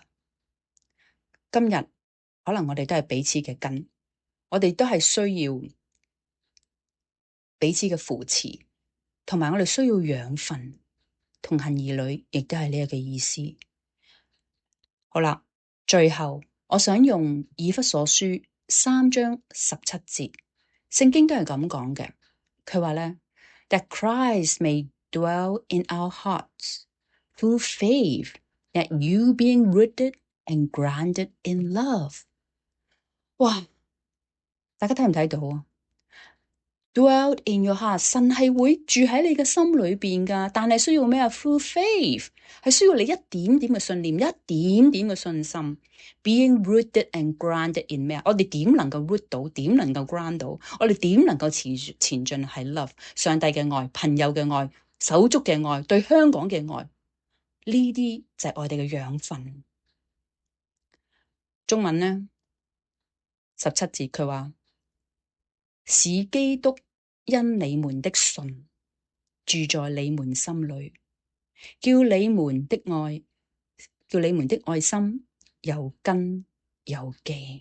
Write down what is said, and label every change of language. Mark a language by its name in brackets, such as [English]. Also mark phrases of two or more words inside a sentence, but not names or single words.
[Cantonese] 今日可能我哋都係彼此嘅根，我哋都係需要彼此嘅扶持，同埋我哋需要養分。同行兒女亦都係呢一個意思。好啦，最後我想用以弗所書3章17節，聖經都係咁講嘅。佢話咧 [English] ，that Christ may dwell in our hearts through faith, that you being rooted and grounded in love。 [Cantonese] 哇，大家睇唔睇到啊 ？ [English] Dwell in your heart， [Cantonese] 神係會住喺你嘅心裏邊噶，但係需要咩啊 ？ [English] Through faith， [Cantonese] 係需要你一點點嘅信念，一點點嘅信心。 [English] Being rooted and grounded in [Cantonese] 咩啊？我哋點能夠 root 到？點能夠 ground 到？我哋點能夠前進？係 love， 上帝嘅愛、朋友嘅愛、手足嘅愛、對香港嘅愛，呢啲就係我哋嘅養分。中文呢，17節佢話，使基督因你們的信住在你們心裏，叫你們的愛心有根有基。